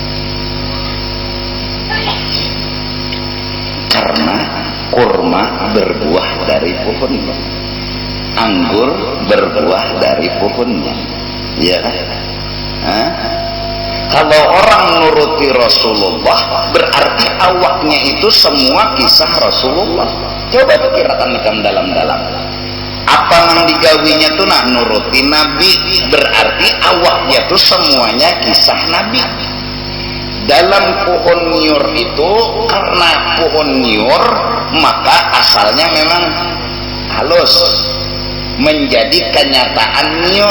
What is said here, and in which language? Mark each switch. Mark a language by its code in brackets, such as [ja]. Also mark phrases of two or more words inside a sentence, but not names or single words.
[id] Karena kurma berbuah dari pohonnya, anggur berbuah dari pohonnya, ya kan? [bjn] Kalau orang nuruti Rasulullah berarti awaknya itu semua kisah Rasulullah. [id] Coba pikirkan dalam-dalam. [bjn] Apa yang digawinya tuh nak nuruti Nabi, berarti awaknya tuh semuanya kisah Nabi. [id] Dalam pohon nyur itu, karena pohon nyur maka asalnya memang halus, menjadi kenyataan nyur.